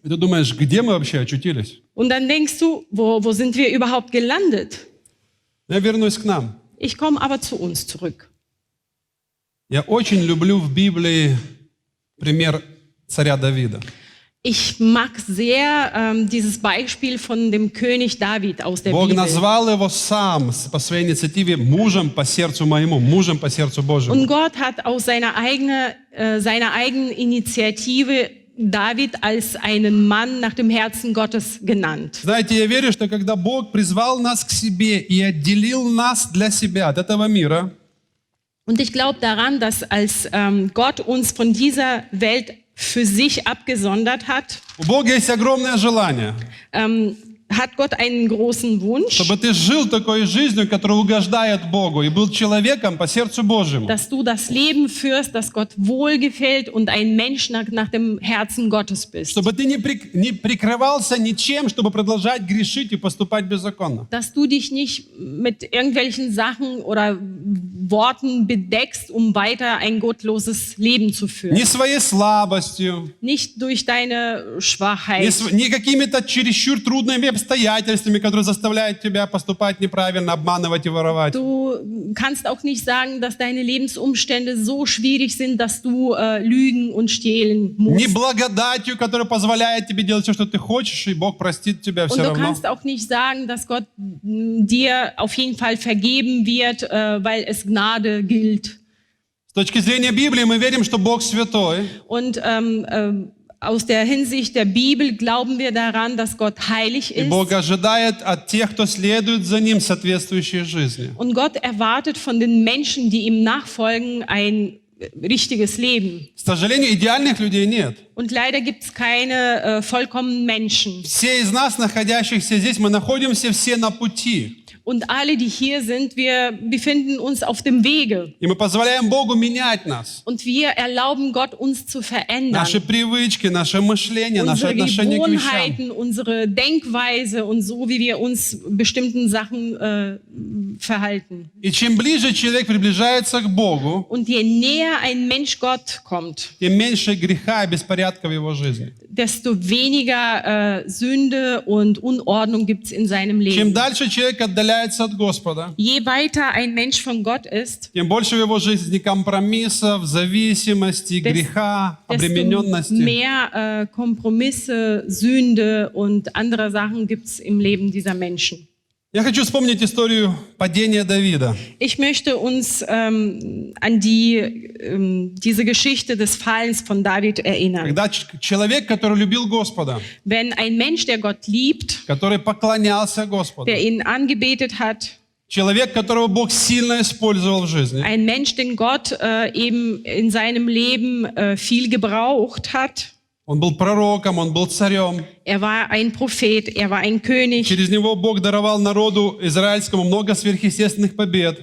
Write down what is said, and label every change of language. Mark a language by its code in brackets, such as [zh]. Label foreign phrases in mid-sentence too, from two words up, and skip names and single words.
[ru] И ты думаешь, где мы вообще очутились? [de] Und dann denkst du, wo sind wir überhaupt gelandet? [ru] Я вернусь к нам. [de] Ich komme aber zu uns zurück. [ru] Я очень люблю в Библии пример царя Давида. [de] Ich mag sehr dieses Beispiel von dem König David aus der [ru] Бог [de] Bibel. [ru] назвал его сам по своей инициативе мужем по сердцу моему, мужем по сердцу Божьему. [de] Und Gott hat aus seiner eigenen Initiative David als einen Mann nach dem Herzen Gottes genannt. [ru] Знаете, я верю, что когда Бог призвал нас к себе и отделил нас для себя от этого мира, [de] Und ich glaube daran, dass als Gott uns von dieser Welt für sich abgesondert hat, [ru] у Бога есть огромное желание, [de] hat Gott einen großen Wunsch, [ru] чтобы ты жил такой жизнью, которая угождает Богу, и был человеком по сердцу Божьему. [de] dass du das Leben führst, das Gott wohlgefällt und ein Mensch nach dem Herzen Gottes bist. [ru] Чтобы ты не прикрывался ничем, чтобы продолжать грешить и поступать беззаконно. [de] Dass du dich nicht mit irgendwelchen Sachen oder Worten bedeckst, um weiter ein gottloses Leben zu führen. [ru] Не своей слабостью, [de] Nicht durch deine Schwachheit, [ru] не какими-то чересчур трудными обстоятельствами, которые заставляют тебя поступать неправильно, обманывать и воровать. [de] Du kannst auch nicht sagen, dass deine Lebensumstände so schwierig sind, dass du lügen und stehlen [ru] Не [de] musst. [ru] благодатью, которая позволяет тебе делать все, что ты хочешь, и Бог простит тебя [de] Und [ru] все [de] du [ru] равно. [de] kannst auch nicht sagen, dass Gott dir auf jeden Fall vergeben wird, weil es Gnade gilt. [ru] С точки зрения Библии мы верим, что Бог святой, [de] Und aus der Hinsicht der Bibel glauben wir daran, dass Gott heilig [ru] и [de] ist. [ru] Бог ожидает от тех, кто следует за Ним, соответствующей жизни. [de] Und Gott erwartet von den Menschen, die ihm nachfolgen, ein richtiges Leben. [ru] К сожалению, идеальных людей нет. [de] Und leider gibt es keine vollkommenen Menschen. [ru] Все из нас, находящихся здесь, мы находимся все на пути. [de] Und alle, die hier sind, wir befinden uns auf dem Wege. [ru] И мы позволяем Богу менять нас. [de] Und wir erlauben Gott, uns zu verändern. [ru] Наши привычки, наше мышление, наше [de] Unsere [ru] отношение к вещам. [de] Gewohnheiten, unsere Denkweise und so, wie wir uns bestimmten Sachen verhalten. [ru] И чем ближе человек приближается к Богу, [de] Und je näher ein Mensch Gott kommt, [ru] тем меньше греха и беспорядка в его жизни. [de] desto weniger Sünde und Unordnung gibt es in seinem [ru] Чем [de] Leben. [ru] дальше человек отдаляется от Господа, [de] Je weiter ein Mensch von Gott ist, [ru] тем больше в его жизни компромиссов, зависимости, греха, [de] desto [ru] обремененности. [de] mehr Kompromisse, Sünde und andere Sachen gibt es im Leben dieser Menschen. [ru] Я хочу вспомнить историю падения Давида. [de] Ich möchte uns an diese Geschichte des Fallens von David erinnern. [ru] Когда человек, который любил Господа, [de] Wenn ein Mensch, der Gott liebt, [ru] который поклонялся Господу, [de] der ihn angebetet hat, [ru] человек, которого Бог сильно использовал в жизни, [de] ein Mensch, den Gott eben in seinem Leben viel gebraucht hat, [ru] Он был пророком, он был царем. [de] Er war ein Prophet, er war ein König. [ru] Через него Бог даровал народу израильскому много сверхъестественных побед.